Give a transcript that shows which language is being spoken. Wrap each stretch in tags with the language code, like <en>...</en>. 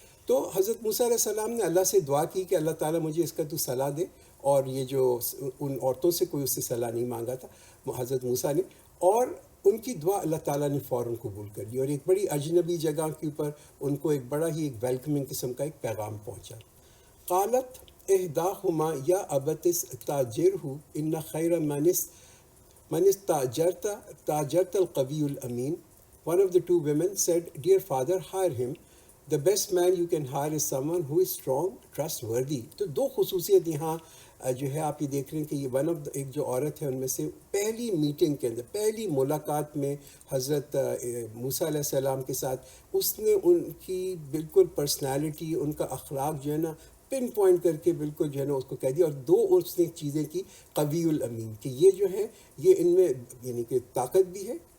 <ur>تو حضرت موسیٰ علیہ السلام نے اللہ سے دعا کی کہ اللہ تعالیٰ مجھے اس کا تو صلاح دے، اور یہ جو ان عورتوں سے کوئی اس سے صلاح نہیں مانگا تھا حضرت موسیٰ نے، اور ان کی دعا اللہ تعالیٰ نے فوراً قبول کر لی، اور ایک بڑی اجنبی جگہ کے اوپر ان کو ایک بڑا ہی ایک ویلکمنگ قسم کا ایک پیغام پہنچا۔</ur> <ar>قالت احداہما یا ابت استاجرہ ان خیر من استاجرت القوی الامین.</ar> <en>One of the two women said, Dear father, hire him. The best man you can hire is someone who is strong, trustworthy.</en> <ur>تو دو خصوصیت یہاں جو ہے آپ یہ دیکھ رہے ہیں کہ یہ ایک جو عورت ہے ان میں سے پہلی میٹنگ کے اندر، پہلی ملاقات میں حضرت موسیٰ علیہ السلام کے ساتھ اس نے ان کی بالکل پرسنالٹی، ان کا اخلاق جو ہے نا پن پوائنٹ کر کے بالکل جو ہے نا اس کو کہہ دیا، اور دو اس نے چیزیں کی، قوی الامین، کہ یہ جو ہے یہ ان میں یعنی کہ طاقت بھی ہے</ur>